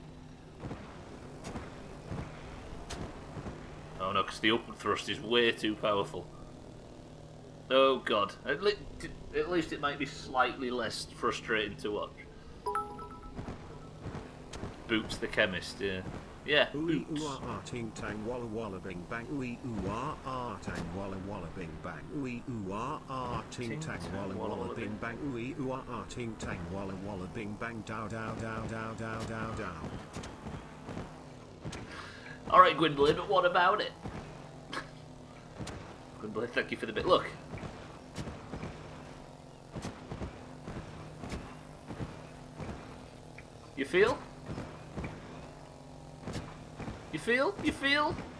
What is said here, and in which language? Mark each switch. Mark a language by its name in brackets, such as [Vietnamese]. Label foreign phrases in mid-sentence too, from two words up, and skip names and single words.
[English] Oh no, because the upward thrust is way too powerful. Oh god. At least it might be slightly less frustrating to watch. Boots the Chemist, yeah. Yeah, Boots. Ting tang walla walla bing bang. Tang walla walla bing bang. Ting tang walla walla bing bang. Ting tang walla walla bing bang. Dow dow dow dow dow dow dow. Alright, Gwynblade, but what about it? Gwynblade, thank you for the bit. Look. You feel? You feel? You feel?